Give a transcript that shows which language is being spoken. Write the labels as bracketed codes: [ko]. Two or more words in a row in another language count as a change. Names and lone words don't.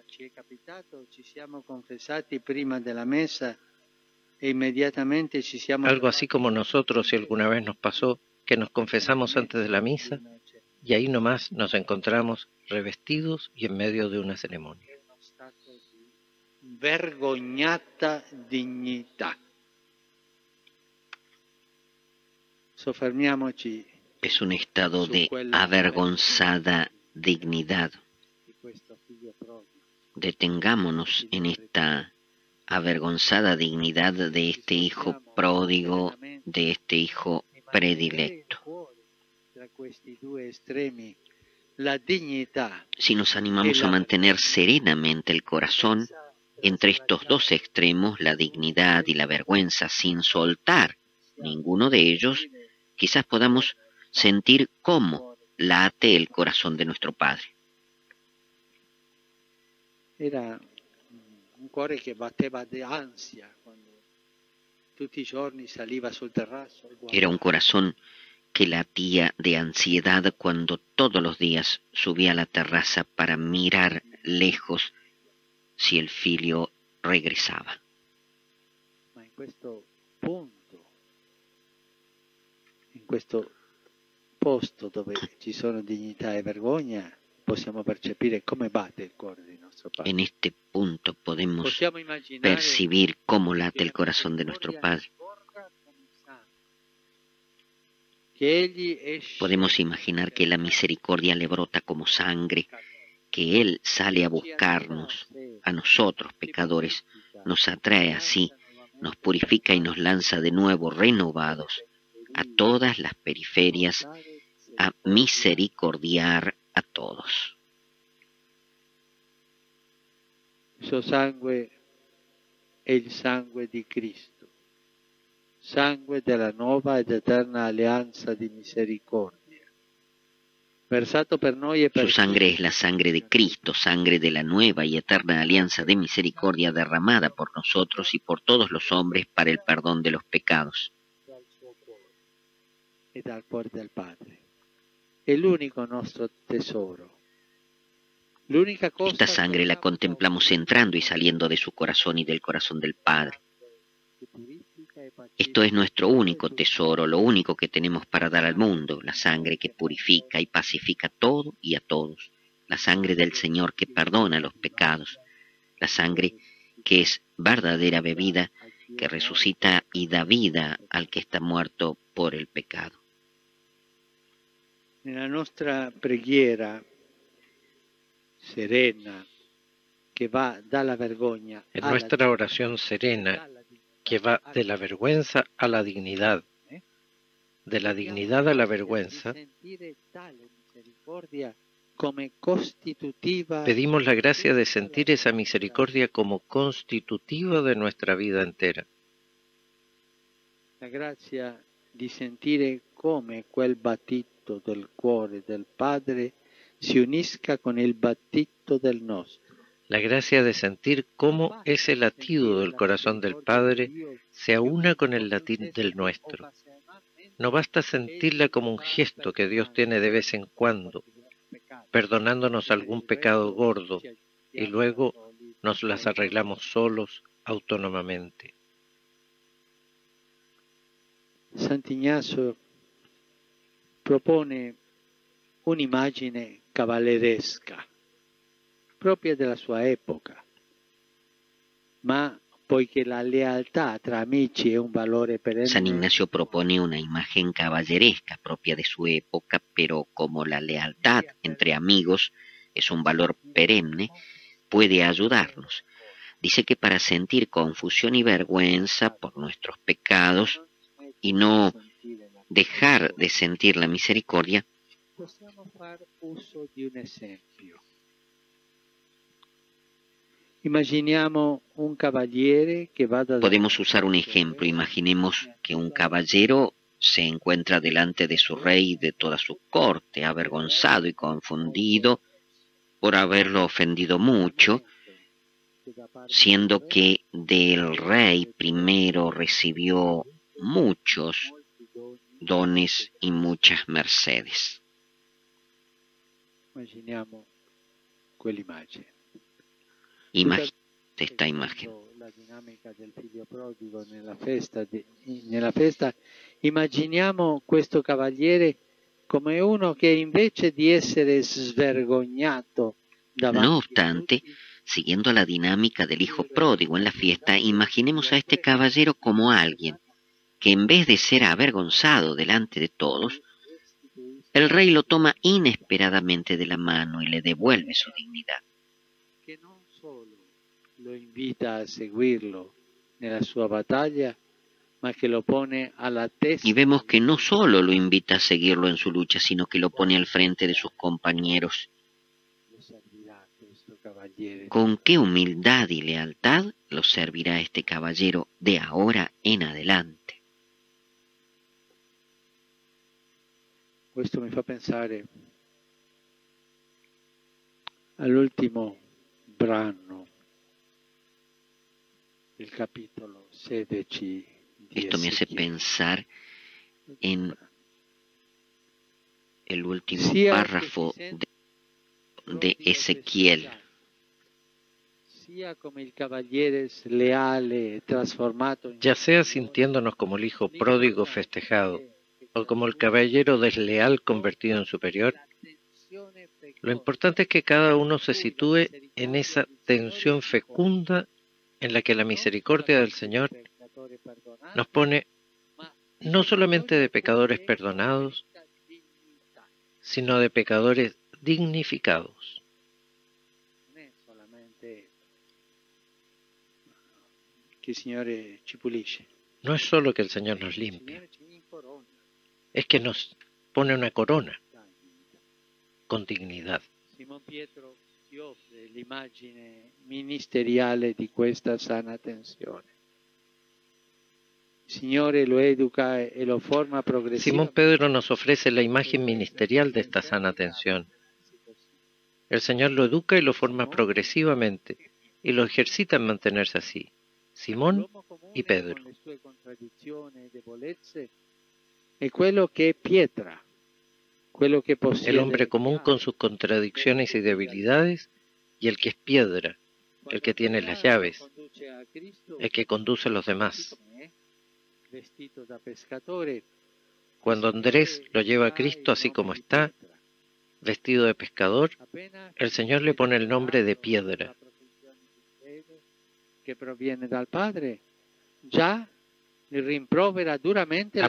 [es] Algo así como nosotros, si alguna vez nos pasó, que nos confesamos antes de la misa y ahí nomás nos encontramos revestidos y en medio de una ceremonia. [it] Vergognata dignità. Soffermiamoci. [es] Es un estado de avergonzada dignidad. Detengámonos en esta avergonzada dignidad de este hijo pródigo, de este hijo predilecto. Si nos animamos a mantener serenamente el corazón entre estos dos extremos, la dignidad y la vergüenza, sin soltar ninguno de ellos, quizás podamos sentir cómo late el corazón de nuestro Padre. [it] Era un cuore che batteva di ansia quando tutti i giorni saliva sul terrazzo. [es] Era un corazón que latía de ansiedad cuando todos los días subía a la terraza para mirar lejos si el figlio regresaba. [it] Ma in questo punto, in questo posto dove ci sono dignità e vergogna, possiamo percepire come batte il cuore del nostro Padre. [es] En este punto podemos percibir cómo late el corazón de nuestro Padre. Podemos imaginar que la misericordia le brota como sangre, que Él sale a buscarnos, a nosotros pecadores, nos atrae así, nos purifica y nos lanza de nuevo renovados a todas las periferias, a misericordiar a todos. [it] Suo sangue è il sangue di Cristo, sangue della nuova ed eterna alleanza di misericordia, versato per noi e per [es] Su sangre es la sangre de Cristo, sangre de la nueva y eterna alianza de misericordia derramada por nosotros y por todos los hombres para el perdón de los pecados. [it] E dal cuore del Padre. È l'unico nostro tesoro. [es] Esta sangre la contemplamos entrando y saliendo de su corazón y del corazón del Padre. Esto es nuestro único tesoro, lo único que tenemos para dar al mundo, la sangre que purifica y pacifica todo y a todos, la sangre del Señor que perdona los pecados, la sangre que es verdadera bebida, que resucita y da vida al que está muerto por el pecado. [it] Nella nostra preghiera serena, [es] que va [it] dalla vergogna, [es] en nuestra oración serena, que va de la vergüenza a la dignidad, de la dignidad a la vergüenza, pedimos la gracia de sentir esa misericordia como constitutiva de nuestra vida entera. [it] La gracia di sentire come quel battito del cuore del Padre si unisca [es] con el [it] battito del nostro. [es] La gracia de sentir cómo ese latido del corazón del Padre se aúna con el latir del nuestro. No basta sentirla como un gesto que Dios tiene de vez en cuando, perdonándonos algún pecado gordo, y luego nos las arreglamos solos, autónomamente. [it] Sant'Ignacio propone un'immagine cavalleresca, propria della sua epoca, ma poiché la lealtà tra amici è un valore perenne. [es] San Ignacio propone una imagen caballeresca propia de su época, pero como la lealtad entre amigos es un valor perenne, puede ayudarnos. Dice que para sentir confusión y vergüenza por nuestros pecados y no dejar de sentir la misericordia, [it] possiamo far uso di un esempio. Immaginiamo un cavaliere che vada [es] podemos usar un ejemplo. Imaginemos que un caballero se encuentra delante de su rey y de toda su corte, avergonzado y confundido por haberlo ofendido mucho, siendo que del rey primero recibió muchos dones y muchas mercedes. [it] Immaginiamo quell'immagine. [es] Imagínate esta imagen. [it] La dinamica del figlio prodigo nella festa, immaginiamo questo cavaliere come uno che invece di essere svergognato davanti [es] No obstante, siguiendo la dinámica del hijo pródigo en la fiesta, imaginemos a este caballero como alguien que en vez de ser avergonzado delante de todos, el rey lo toma inesperadamente de la mano y le devuelve su dignidad. [it] che non solo lo invita a seguirlo nella sua battaglia, ma che lo pone alla testa. [es] Y vemos que no solo lo invita a seguirlo en su lucha, sino que lo pone al frente de sus compañeros. Con qué humildad y lealtad lo servirá este caballero de ahora en adelante. [it] Questo mi fa pensare all'ultimo brano del capitolo 16 di [es] Esto me hace Ezequiel. pensar en el último [it] Sia [es] párrafo de Ezequiel. [it] Sia come il cavaliere sleale trasformato in [es] Ya sea sintiéndonos como el hijo pródigo festejado o como el caballero desleal convertido en superior, lo importante es que cada uno se sitúe en esa tensión fecunda en la que la misericordia del Señor nos pone no solamente de pecadores perdonados, sino de pecadores dignificados. [it] non è solamente che il Signore ci pulisce, [es] No es solo que el Señor nos [it] il [es] limpia, [it] Signore ci incorona. [es] es que nos pone una corona con dignidad. [it] Simon Pietro ci offre l'immagine ministeriale di questa sana tensione. Il Signore lo educa e lo forma [es] Simón [it] progressivamente. [es] Pedro nos ofrece la imagen ministerial de esta sana tensión. El Señor lo educa y lo forma progresivamente y lo ejercita en mantenerse así. Simón [it] L'uomo comune [es] y Pedro. [it] con le sue contraddizioni e debolezze è quello che è pietra, quello che possiede [es] El hombre común [it] chiavi. [es] con sus contradicciones y debilidades y el que es piedra, el que tiene las llaves, Conduce a Cristo, el que conduce a los demás. [it] vestito da pescatore, [es] Cuando Andrés lo lleva a Cristo así como está, vestido de pescador, el Señor le pone el nombre de piedra. [it] che proviene dal Padre, già le rimprovera duramente la